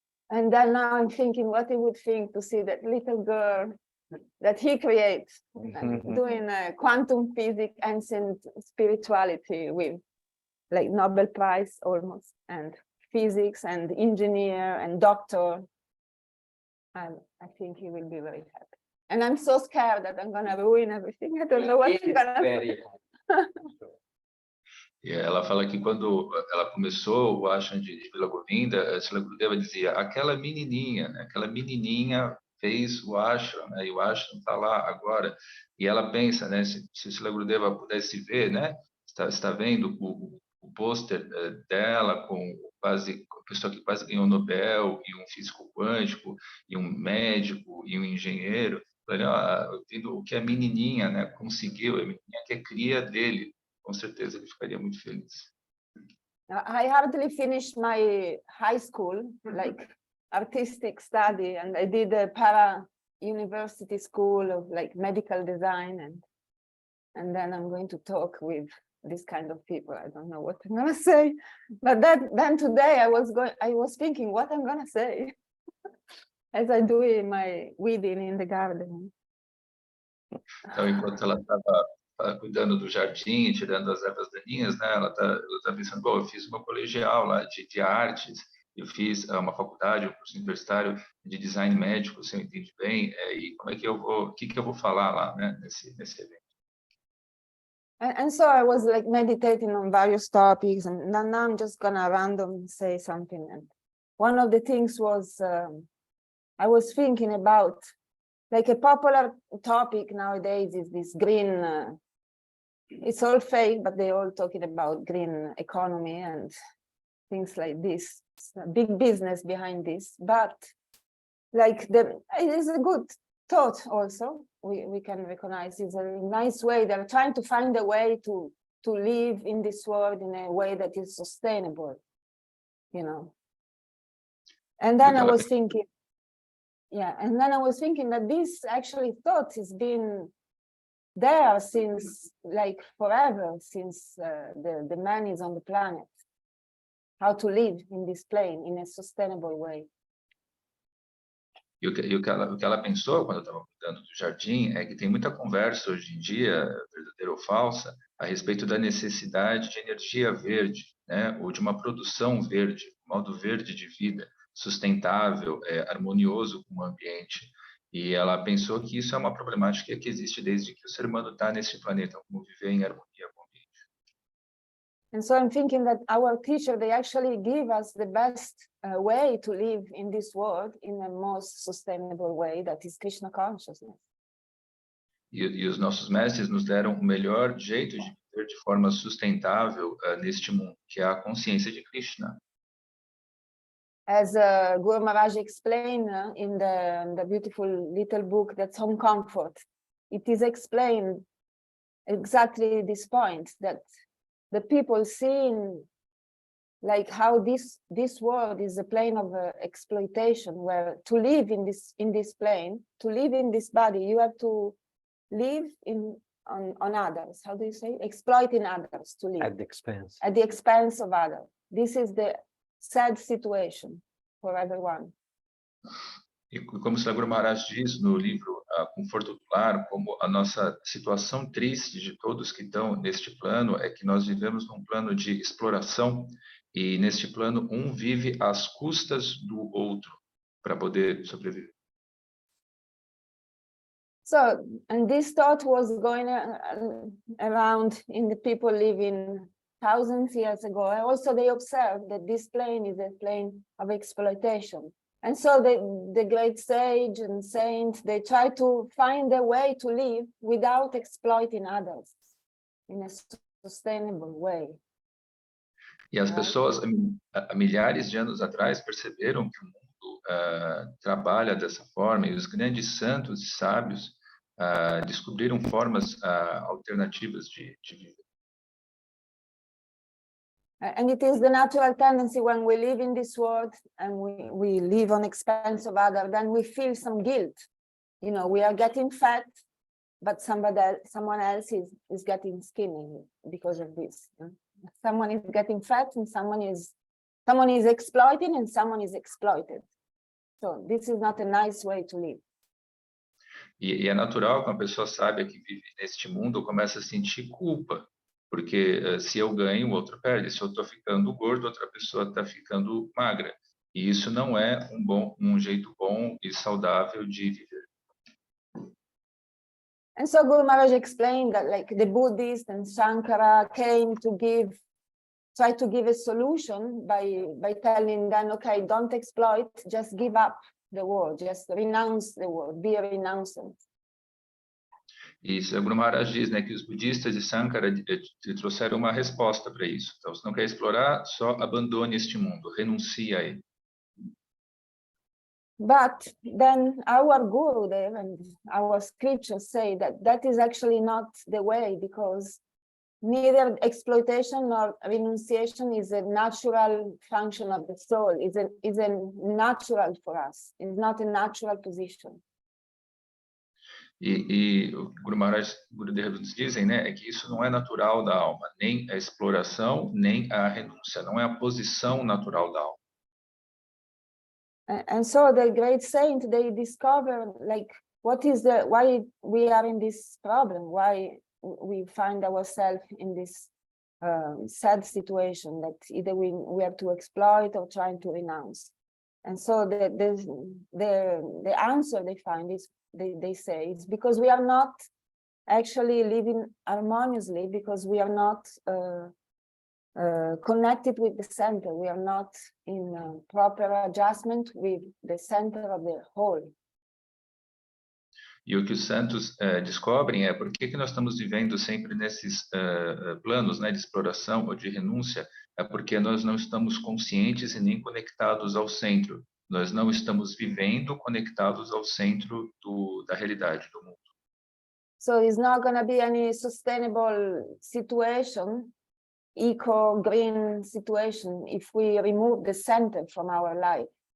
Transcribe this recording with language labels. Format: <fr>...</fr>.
<en>And then now I'm thinking what he would think to see that little girl that he creates, doing quantum physics, ancient spirituality with like Nobel Prize almost, and physics and engineer and doctor. And I think he will be very happy. And I'm so scared that I'm gonna ruin everything. I don't know what I'm gonna do.</en> <pt>E ela fala que quando ela começou o ashram de Vila Govinda, a Srila Gurudeva dizia, aquela menininha, né, aquela menininha fez o ashram, né, e o ashram está lá agora. E ela pensa, né, se Srila Gurudeva pudesse ver, né, está vendo o pôster dela com quase pessoa que quase ganhou o Nobel, e um físico quântico, e um médico, e um engenheiro. Olha, vendo o que a menininha, né, conseguiu, a menininha que é cria dele, com certeza ele ficaria muito feliz.</pt> <en>I hardly finished my high school, like artistic study, and I did a para-university school of like medical design, and then I'm going to talk with this kind of people. I don't know what I'm gonna say, but then today I was thinking what I'm gonna say as I do in my weeding in the garden.</en> <pt>Então, enquanto ela estava cuidando do jardim, tirando as ervas daninhas, né, ela tá pensando, bom, eu fiz uma colegial lá de artes, eu fiz uma faculdade, um curso universitário de design médico, se eu entendi bem, e como é que eu vou, o que eu vou falar lá, né, nesse evento?</pt> <en>And so I was like meditating on various topics, and now I'm just gonna random say something. And one of the things was I was thinking about like a popular topic nowadays is this green. It's all fake, but they're all talking about green economy and things like this. It's a big business behind this, but like it is a good thought also. We can recognize it's a nice way. They're trying to find a way to live in this world in a way that is sustainable, you know. And then I was thinking, that this actually thought has been there since like forever, since the man is on the planet. How to live in this plane in a sustainable way.</en> <pt>E o que ela pensou quando eu estava cuidando do jardim é que tem muita conversa hoje em dia, verdadeira ou falsa, a respeito da necessidade de energia verde, né, ou de uma produção verde, um modo verde de vida, sustentável, harmonioso com o ambiente. E ela pensou que isso é uma problemática que existe desde que o ser humano está nesse planeta, como viver em harmonia com o ambiente.</pt> <en>And so I'm thinking that our teacher, they actually give us the best way to live in this world in the most sustainable way, that is Krishna consciousness.</en> <pt>E os nossos mestres nos deram o melhor jeito de viver de forma sustentável neste mundo, que é a consciência de Krishna.</pt> <en>As Guru Maharaj explained in the beautiful little book that's Home Comfort, it is explained exactly this point, that the people seeing like how this world is a plane of exploitation, where to live in this plane, to live in this body, you have to live on others. How do you say? Exploiting others to live. At the expense. At the expense of others. This is the sad situation for everyone.</en> <pt>E como o Srila Guru Maharaj diz no livro Conforto do Lar, como a nossa situação triste de todos que estão neste plano é que nós vivemos num plano de exploração, e neste plano um vive às custas do outro para poder sobreviver.</pt> <en>So, and this thought was going around in the people living thousands of years ago. And also they observed that this plane is a plane of exploitation. And so the great sage and saint, they try to find a way to live without exploiting others in a sustainable way.</en> <pt>E as pessoas, há milhares de anos atrás, perceberam que o mundo trabalha dessa forma, e os grandes santos e sábios descobriram formas alternativas de viver.</pt> <en>And it is the natural tendency when we live in this world and we live on expense of others, then we feel some guilt. You know, we are getting fat, but someone else is getting skinny because of this. Someone is getting fat and someone is exploiting and someone is exploited. So this is not a nice way to live.</en> <pt>E é natural que uma pessoa sábia que vive neste mundo comece a sentir culpa. Porque se eu ganho, o outro perde. Se eu estou ficando gordo, outra pessoa está ficando magra. E isso não é um jeito bom e saudável de viver.</pt> <en>And so Guru Maharaj explained that like the Buddhist and Shankara came to try to give a solution by telling them, okay, don't exploit, just give up the world, just renounce the world, be a renouncement.</en> <pt>E Srila Guru Maharaj diz, né, que os budistas de Sankara trouxeram uma resposta para isso. Então, se não quer explorar, só abandone este mundo, renuncie a ele.</pt> <en>But then our Guru there and our scriptures say that that is actually not the way, because neither exploitation nor renunciation is a natural function of the soul. Is a natural for us. It's not a natural position.</en> <pt>E o Guru Maharaj, Guru Devas dizem, né, é que isso não é natural da alma, nem a exploração, nem a renúncia, não é a posição natural da alma.</pt> <en>And so the great saint, they discover like why we are in this problem, why we find ourselves in this sad situation that either we have to exploit or trying to renounce. And so the answer they find is, they say, it's because we are not actually living harmoniously, because we are not connected with the center. We are not in proper adjustment with the center of the whole.</en> <pt>E o que os santos descobrem é por que nós estamos vivendo sempre nesses planos, né, de exploração ou de renúncia, é porque nós não estamos conscientes e nem conectados ao centro. Nós não estamos vivendo conectados ao centro da realidade do mundo.</pt> <en>So it's not going to be any sustainable situation, eco-green situation, if we remove the center from our life.</en>